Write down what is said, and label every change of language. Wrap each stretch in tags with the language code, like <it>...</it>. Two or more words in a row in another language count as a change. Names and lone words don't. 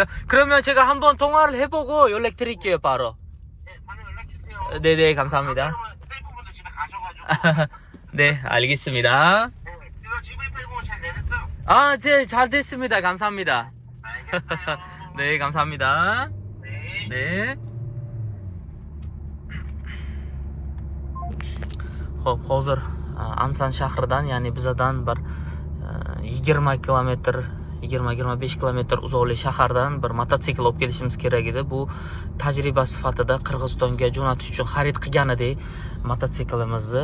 <ko>그러면 제가 한번 통화를 해보고 연락 드릴게요, 바로. 네, 바로 연락 주세요. 네네, 감사합니다. 셀프분도 집에 가셔가지고. 네, 알겠습니다. 네, 이거 집에 빼고 잘 내렸죠? 네, 잘 됐습니다. 감사합니다. 알겠어요. 네, 감사합니다. 네. 네.</ko> <uz>Xo'p, hozir Ansan shahridan, ya'ni bizadan bir 20 kilometr, 20-25 kilometr uzoqlik shahardan bir mototsikl olib kelishimiz kerak edi. Bu tajriba sifatida Qirg'izistonga jo'natish uchun xarid qilgan edik mototsiklimizni.</uz>